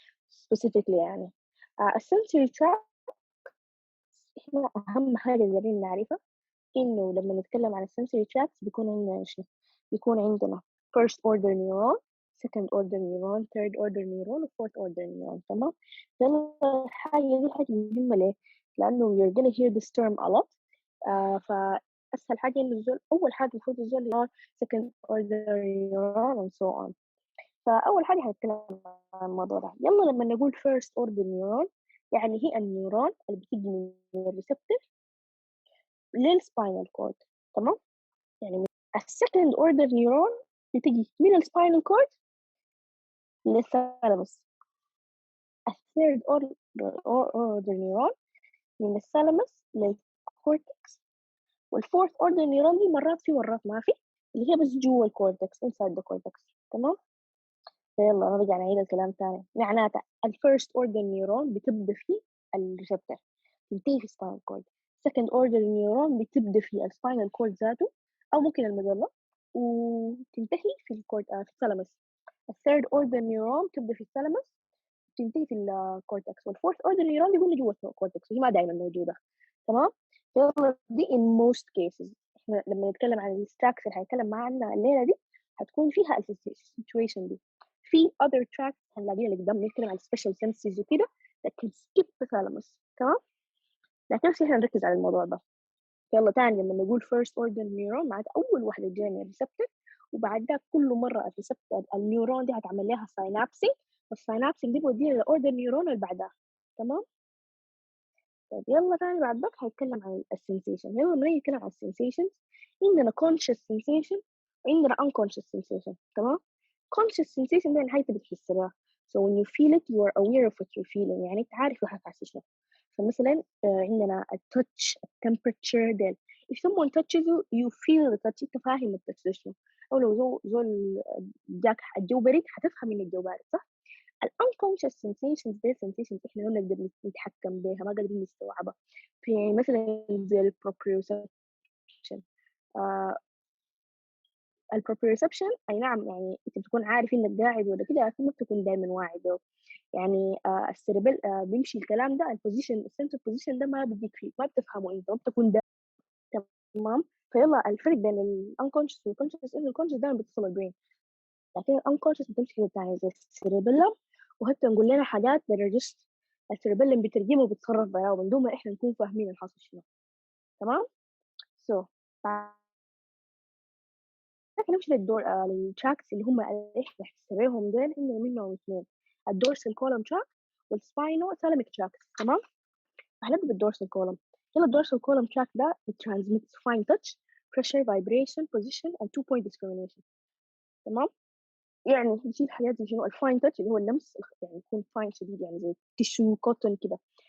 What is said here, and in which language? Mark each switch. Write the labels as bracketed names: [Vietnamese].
[Arabic] specifically يعني الsensory tract احنا أهم حاجة لازم نعرفها إنه لما نتكلم عن sensory tracts بيكون عندنا شنو؟ بيكون عندنا first order neuron, second order neuron, third order neuron و fourth order neuron. تمام. الحاجة دي حاجة مهمة ليه؟ لأنه [English] you're gonna hear this term a lot. [Arabic] فأسهل حاجة إنه الزول أول حاجة المفروض الزول neuron, second order neuron and so on. فأول حاجة هنتكلم عن الموضوع ده. يلا لما نقول first order neuron يعني هي النيورون اللي بتيجي من الريسبتور للسباينال كورد. تمام. يعني السكند اوردر نيورون بتيجي من السباينال كورد للثالاموس. الثيرد اوردر نيورون من الثالاموس للكورتكس. والفورث اوردر نيورون دي مرات في مرات ما في، اللي هي بس جوا الكورتكس [English] inside the cortex. [Arabic] تمام. يلا نرجع نعيد الكلام تاني. معناتها الفيرست اوردر نيورون بتبدا في الريسبتور تنتهي في السباينال كورد. second order نيورون بتبدا في السباينال كورد ذاته او ممكن المظله وتنتهي في الكورد في الثالاموس. الثيرد اوردر نيورون تبدا في الثالاموس وتنتهي في الكورتكس. والفورث اوردر نيورون بيكون جوا الكورتكس وهي ما دائما موجوده. تمام. يلا دي [English] in most cases. [Arabic] احنا لما نتكلم عن الستراكس اللي هنتكلم معانا الليله دي هتكون فيها السيتويشن دي. في other tracts هنلاقيها اللي قدام نتكلم عن special senses وكده [English] that can skip the thalamus. [Arabic] تمام. لكن بس احنا نركز على الموضوع ده. يلا تاني لما نقول first order neuron معناتها أول واحدة جاية من الريسبتور، وبعدها كل مرة الريسبتور النيورون دي هتعمل لها synapsing، والساينابسنج دي بوديها للأوردر نيورون اللي بعدها. تمام. طيب يلا تاني بعد ذاك هيتكلم عن السنسيشن. يلا لما نيجي نتكلم عن السنسيشنز عندنا conscious sensation وعندنا unconscious sensation. تمام. conscious sensation ده الحاجة اللي بتحس بها. [English] So when you feel it you are aware of what you're feeling. [Arabic] يعني أنت عارف روحك حاسس شنو. فمثلا عندنا التوتش التمبرتشر ديل. [English] if someone touches you you feel the touch. [Arabic] أنت فاهم التوتش ده شنو. أو لو زول جاك الجو برد هتفهم إن الجو بارد صح. unconscious sensations دي sensations احنا ما نقدر نتحكم بها، ما قادرين نستوعبها. في مثلا زي proprioception. البروبريوسبشن اي نعم يعني انت بتكون عارف انك قاعد ولا كده لكن ما بتكون دايما واعي به. يعني السيربل بيمشي الكلام ده البوزيشن السنتر بوزيشن ده ما بيجيك فيه، ما بتفهمه انت ما بتكون ده. تمام. فيلا الفرق بين الانكونشس والكونشس انه الكونشس دايما بيتصل بالبرين، لكن الانكونشس بتمشي كده تاني زي السيربيلم. وحتى نقول لنا حاجات [English] that are just [Arabic] السيربيلم بترجمه وبتصرف بها ومن دون ما احنا نكون فاهمين الحاصل شنو. تمام. so نمشي للتراكس اللي هم احنا نحسبهم دول. عندنا منهم اثنين، الدورسال كولوم تراك والسباينوثالاميك تراك. تمام. هنبدا بالدورسال كولوم. يلا الدورسال كولوم تراك ده [English] it transmits fine touch, pressure, vibration, position and 2-point discrimination. [Arabic] تمام. يعني بيشيل حاجات زي شنو الفاين تاتش اللي هو اللمس يعني يكون فاين شديد يعني زي تيشو كوتون كده.